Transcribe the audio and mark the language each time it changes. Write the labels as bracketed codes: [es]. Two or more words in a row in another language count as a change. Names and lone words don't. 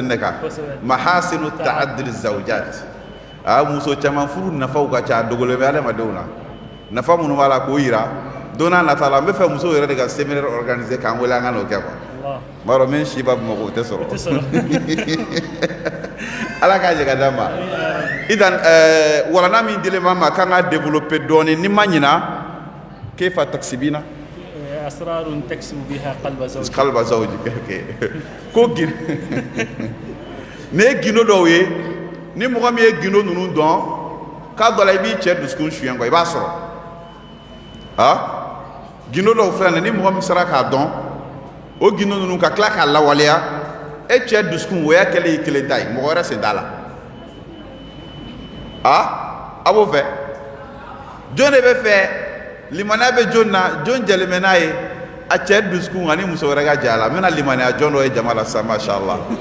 [bm] ne kan [ar] محاسن تعدد الزوجات [bm] muso caman furu nafaw ka ca a dogolen bɛ adamadenw na nafa minnu b'a la k'o yira don n'a nata la n bɛ fɛ musow yɛrɛ de ka [fr] séminaire organiser [bm] k'an wele an ka n'o kɛ quoi n b'a dɔn min si b'a bamakɔ o tɛ sɔrɔ ala k'a jɛ ka d'an ma idan walanda min dilen b'an ma k'an ka développer dɔɔni ni ma ɲina [ar] كيف تكسبين أسرار تكسب بها قلب زوجي [bm] ko gin ne ye gindo dɔw ye ni mɔgɔ min ye gindo ninnu dɔn k'a dɔ la i b'i cɛ dusukun suyɛn quoi i b'a sɔrɔ gindo dɔw filɛ nin ni mɔgɔ min sera k'a dɔn o gindo ninnu ka tila k'a lawaleya e cɛ dusukun o y'a kɛlen y'i kelen ta ye mɔgɔ wɛrɛ sen t'a la a b'o fɛ jɔn de bɛ fɛ limaniya bɛ jɔn na jɔn jɛlen bɛ n'a ye a cɛ dusukun ani muso wɛrɛ ka jɛ a la n bɛna limaniya jɔn dɔ ye jama la sisan mashallah